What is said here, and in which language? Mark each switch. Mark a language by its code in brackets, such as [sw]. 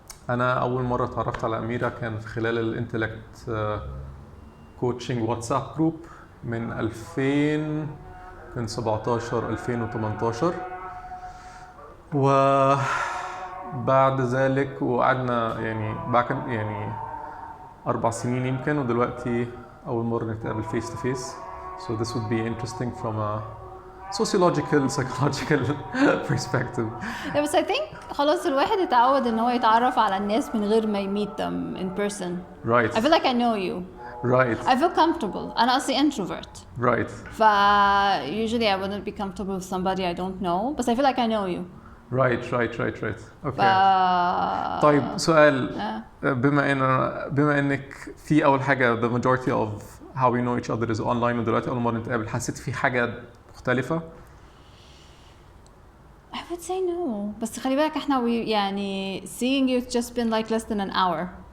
[ar] انا اول مره اتعرفت على أميرة كان في خلال الانتلكت كوتشنج واتساب جروب من 2017 2018 وبعد ذلك وقعدنا يعني 4 سنين يمكن، ودلوقتي اول مره نتقابل [en] Face to face. So this would be interesting from a sociological psychological perspective. [ar] بس [en] I think [ar] خلاص الواحد اتعود ان هو يتعرف على الناس من غير ما ي [en] meet them in person. Right. I feel like I know you. Right. I feel comfortable. [ar] أنا أصلي introvert. [en] Right. Usually I wouldn't be comfortable with somebody I don't know, but I feel like I know you. Right. Okay. [ar] طيب سؤال. بما انك في اول حاجة [en] the majority of how we know each other is online، [ar] ودلوقتي اول مرة نتقابل، حسيت في حاجة مختلفة؟ [en] I would say no. [ar] بس خلي بالك احنا يعني [en] seeing you it's just been like less than an hour.